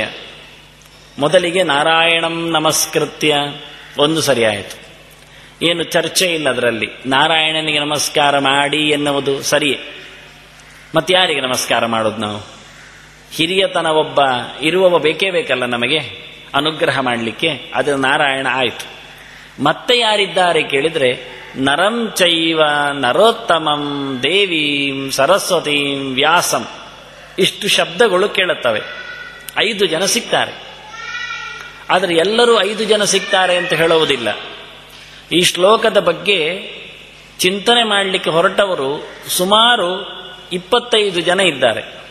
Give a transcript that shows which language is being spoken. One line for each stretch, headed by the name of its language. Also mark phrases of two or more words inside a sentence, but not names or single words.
Kannada: ಮೊದಲಿಗೆ
Sanskrit: ನಾರಾಯಣಂ ನಮಸ್ಕೃತ್ಯ
Kannada: ಒಂದು ಸರಿಯಾಯಿತು, ಏನು ಚರ್ಚೆ ಇಲ್ಲ ಅದರಲ್ಲಿ. ನಾರಾಯಣನಿಗೆ ನಮಸ್ಕಾರ ಮಾಡಿ ಎನ್ನುವುದು ಸರಿಯೇ. ಮತ್ತೆ ಯಾರಿಗೆ ನಮಸ್ಕಾರ ಮಾಡೋದು ನಾವು? ಹಿರಿಯತನ ಇರುವವ ಬೇಕೇ ಬೇಕಲ್ಲ ನಮಗೆ ಅನುಗ್ರಹ ಮಾಡಲಿಕ್ಕೆ. ಅದು ನಾರಾಯಣ ಆಯಿತು. ಮತ್ತೆ ಯಾರಿದ್ದಾರೆ ಕೇಳಿದರೆ
Sanskrit: ನರಂ ಚೈವ ನರೋತ್ತಮಂ ದೇವೀಂ ಸರಸ್ವತೀಂ ವ್ಯಾಸಂ,
Kannada: ಇಷ್ಟು ಶಬ್ದಗಳು ಕೇಳುತ್ತವೆ. 5 ಜನ ಸಿಗ್ತಾರೆ. ಆದರೆ ಎಲ್ಲರೂ 5 ಜನ ಸಿಗ್ತಾರೆ ಅಂತ ಹೇಳುವುದಿಲ್ಲ. ಈ ಶ್ಲೋಕದ ಬಗ್ಗೆ ಚಿಂತನೆ ಮಾಡಲಿಕ್ಕೆ ಹೊರಟವರು ಸುಮಾರು 25 ಜನ ಇದ್ದಾರೆ.